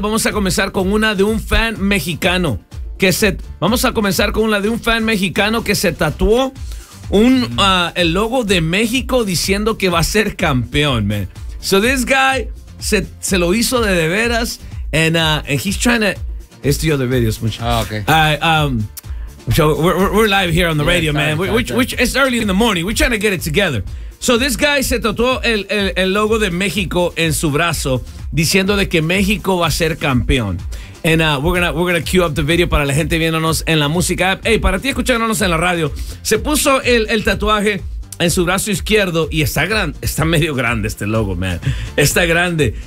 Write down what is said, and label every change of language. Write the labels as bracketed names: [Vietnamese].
[Spanish] Vamos a comenzar con una de un fan mexicano. Vamos a comenzar con una de un fan mexicano que se tatuó el logo de México diciendo que va a ser campeón, man. [English] So this guy [Spanish] se lo hizo de veras. [English] And he's trying to... It's the other videos, muchachos. Oh, okay. So we're live here on the radio, man. It's early in the morning. We're trying to get it together. So this guy [Spanish] se tatuó el logo de México en su brazo diciendo de que México va a ser campeón. [English] And we're gonna queue up the video [Spanish] para la gente viéndonos en la música app. Hey, para ti escuchándonos en la radio. Se puso el tatuaje en su brazo izquierdo y está medio grande este logo, man. Está grande.